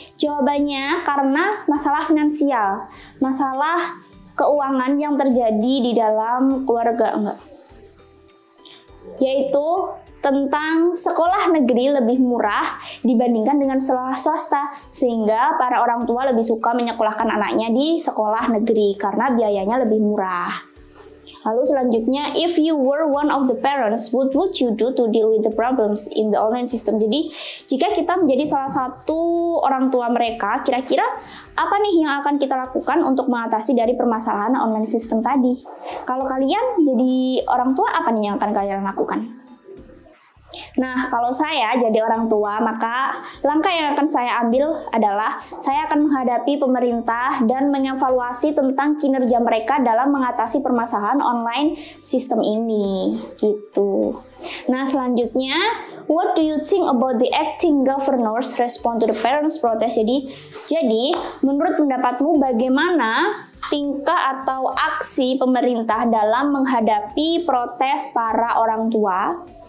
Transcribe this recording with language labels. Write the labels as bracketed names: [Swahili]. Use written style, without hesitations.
[Indonesian] Jawabannya karena masalah finansial, masalah keuangan yang terjadi di dalam keluarga, yaitu tentang sekolah negeri lebih murah dibandingkan dengan sekolah swasta, sehingga para orang tua lebih suka menyekolahkan anaknya di sekolah negeri karena biayanya lebih murah. Lalu selanjutnya, [English] if you were one of the parents, what would you do to deal with the problems in the online system? [Indonesian] Jadi, jika kita menjadi salah satu orang tua mereka, kira-kira apa nih yang akan kita lakukan untuk mengatasi dari permasalahan online system tadi? Kalau kalian jadi orang tua, apa nih yang akan kalian lakukan? Nah, kalau saya jadi orang tua, maka langkah yang akan saya ambil adalah saya akan menghadapi pemerintah dan mengevaluasi tentang kinerja mereka dalam mengatasi permasalahan online sistem ini, gitu. Nah, selanjutnya, [English] what do you think about the acting governor's response to the parents' protest? [Indonesian] Jadi, menurut pendapatmu bagaimana tingkah atau aksi pemerintah dalam menghadapi protes para orang tua?